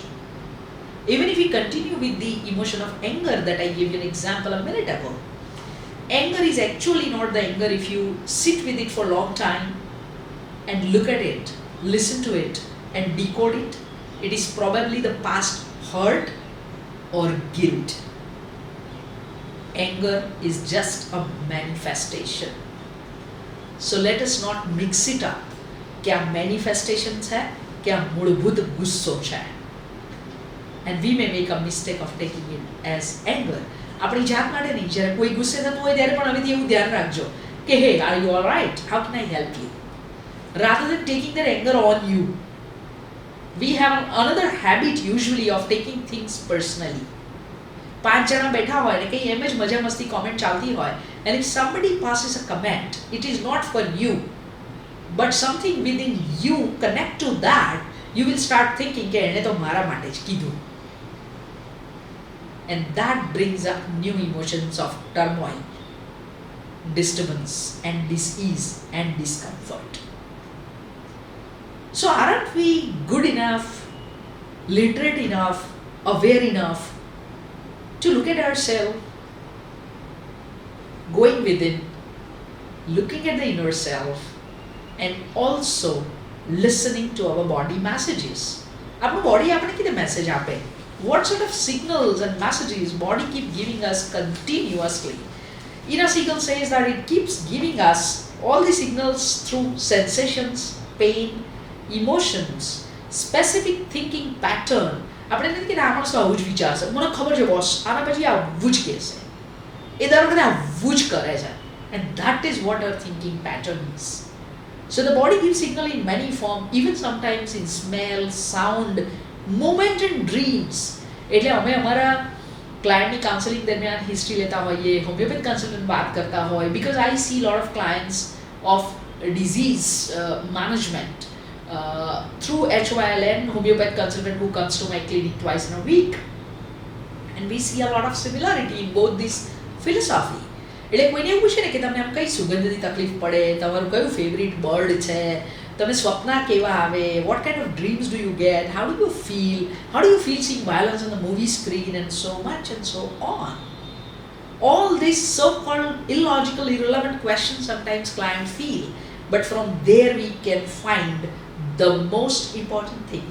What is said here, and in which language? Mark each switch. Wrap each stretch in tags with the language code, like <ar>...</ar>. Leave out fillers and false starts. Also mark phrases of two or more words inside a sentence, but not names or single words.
<en>Even if we continue with the emotion of anger that I gave you an example a minute ago, anger is actually not the anger if you sit with it for a long time and look at it, listen to it and decode it. It is probably the past hurt or guilt. Anger is just a manifestation. So let us not mix it up.</en> <hi>क्या manifestations है, क्या मूलभूत गुस्सो है.</hi> <en>And we may make a mistake of taking it as anger.</en> <gu>આપણી જાત માટે નહીં, જ્યારે કોઈ ગુસ્સે થતું હોય ત્યારે પણ હવે એવું ધ્યાન રાખજો કે</gu> <en>hey, are you all right? How can I help you? Rather than taking that anger on you, we have another habit usually of taking things personally.</en> <gu>5 જણા બેઠા હોય ને કંઈ એમ જ મજા મસ્તી કોમેન્ટ ચાલતી હોય,</gu> <en>and if somebody passes a comment, it is not for you, but something within you connect to that, you will start thinking</en> <gu>કે એણે તો મારા માટે જ કીધું.</gu> <en>And that brings up new emotions of turmoil. disturbance and dis-ease and discomfort. So aren't we good enough, literate enough, aware enough to look at ourselves, going within, looking at the inner self, and also listening to our body messages?</en> <gu>આપણું body આપણે કીધે message આપે?</gu> <en>What sort of signals and messages body keep giving us continuously? Inner signal says that it keeps giving us all the signals through sensations, pain, emotions, specific thinking pattern.</en> <gu>આપણે નથી કે આ માણસ આવું જ વિચારશે, મને ખબર છે બોસ આના પછી આવું જ કહેશે, એ દર વખતે આવું જ કરે છે.</gu> <en>And that is what our thinking pattern is. So the body gives signal in many forms, even sometimes in smell, sound, movement and dreams.</en> <gu>એટલે અમે અમારા ક્લાયન્ટની કાઉન્સેલિંગ દરમિયાન હિસ્ટ્રી લેતા હોઈએ,</gu> <en>homeopath consultant</en> <gu>વાત કરતા હોય,</gu> <en>because I see a lot of clients of disease management through HYLN, homeopathic consultant who comes to my clinic twice in a week. And we see a lot of similarity in both this philosophy.</en> <gu>એટલે કોઈને એવું પૂછે ને કે તમને આમ કઈ સુગંધની તકલીફ પડે, તમારું કયું</gu> <en>favourite bird</en> <gu>છે, તમે સ્વપ્ના કેવા આવે,</gu> <en>what kind of dreams do you get, how do you feel seeing violence on the movie screen, and so much and so on. All these so-called illogical, irrelevant questions sometimes clients feel, but from there we can find the most important thing.</en>